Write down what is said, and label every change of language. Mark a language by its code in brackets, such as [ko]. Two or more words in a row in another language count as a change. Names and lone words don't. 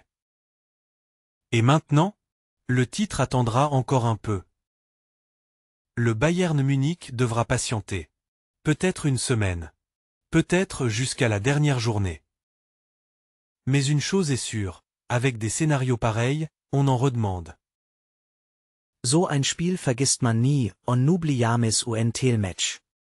[fr] Et maintenant, le titre attendra encore un peu. Le Bayern Munich devra patienter. Peut-être une semaine. Peut-être jusqu'à la dernière journée. Mais une chose est sûre, avec des scénarios pareils, on en redemande. [de] So ein Spiel vergisst man nie, und nubliamis [fr] un tel match.